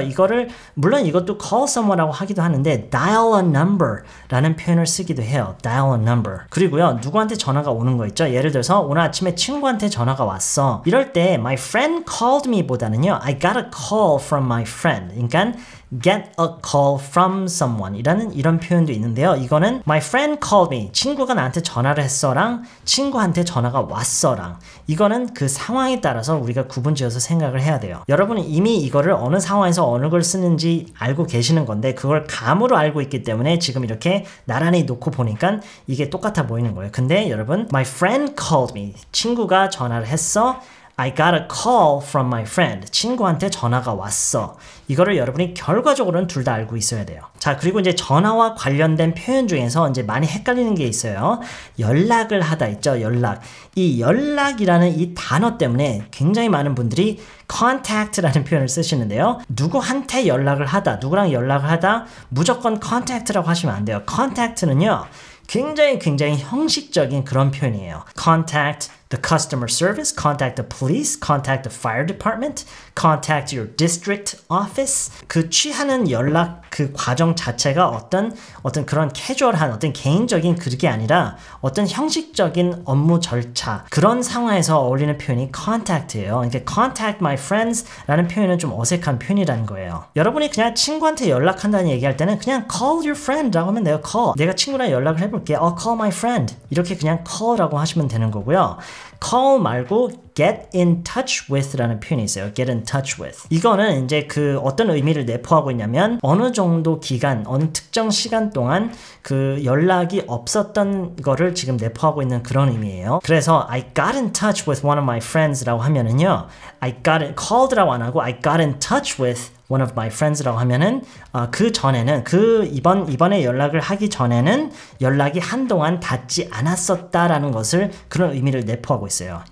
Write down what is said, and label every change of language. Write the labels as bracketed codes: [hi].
[ko] 이거를 물론 이것도 [en] call someone [ko] 라고 하기도 하는데 [en] dial a number [ko] 라는 표현을 쓰기도 해요. [en] dial a number. [ko] 그리고요. 누구한테 전화가 오는 거 있죠. 예를 들어서 오늘 아침에 친구한테 전화가 왔어. 이럴 때 [en] my friend called me [ko] 보다는요. [en] I got a call from my friend. [ko] 그러니까 [en] get a call from someone [ko] 이라는 이런 표현도 있는데요. 이거는 [en] my friend called me, [ko] 친구가 나한테 전화를 했어랑 친구한테 전화가 왔어랑 이거는 그 상황에 따라서 우리가 구분지어서 생각을 해야 돼요. 여러분은 이미 이거를 어느 상황에서 어느 걸 쓰는지 알고 계시는 건데 그걸 감으로 알고 있기 때문에 지금 이렇게 나란히 놓고 보니까 이게 똑같아 보이는 거예요. 근데 여러분 [en] my friend called me, [ko] 친구가 전화를 했어. [en] I got a call from my friend. [ko] 친구한테 전화가 왔어. 이거를 여러분이 결과적으로는 둘 다 알고 있어야 돼요. 자, 그리고 이제 전화와 관련된 표현 중에서 이제 많이 헷갈리는 게 있어요. 연락을 하다 있죠, 연락. 이 연락이라는 이 단어 때문에 굉장히 많은 분들이 contact라는 표현을 쓰시는데요. 누구한테 연락을 하다, 누구랑 연락을 하다 무조건 contact라고 하시면 안 돼요. contact는요. 굉장히 형식적인 그런 표현이에요. [en] Contact the customer service, contact the police, contact the fire department, contact your district office. [ko] 그 취하는 연락 그 과정 자체가 어떤 그런 캐주얼한 어떤 개인적인 그게 아니라 어떤 형식적인 업무 절차 그런 상황에서 어울리는 표현이 contact예요. 그러니까 [en] contact my friends [ko] 라는 표현은 좀 어색한 표현이라는 거예요. 여러분이 그냥 친구한테 연락한다는 얘기할 때는 그냥 [en] call your friend [ko] 라고 하면 돼요. [en] call. [ko] 내가 친구랑 연락을 해볼게. [en] call my friend. [ko] 이렇게 그냥 call라고 하시면 되는 거고요. [en] call [ko] 말고 [en] get in touch with [ko] 라는 표현이 있어요. [en] get in touch with. [ko] 이거는 이제 그 어떤 의미를 내포하고 있냐면 어느 정도 기간, 어느 특정 시간 동안 그 연락이 없었던 거를 지금 내포하고 있는 그런 의미예요. 그래서 [en] I got in touch with one of my friends [ko] 라고 하면은요. [en] I got in, [ko] called라고 안 하고 [en] I got in touch with one of my friends [ko] 라고 하면은 그 전에는 이번에 연락을 하기 전에는 연락이 한동안 닿지 않았었다라는 것을 그런 의미를 내포하고 있어요.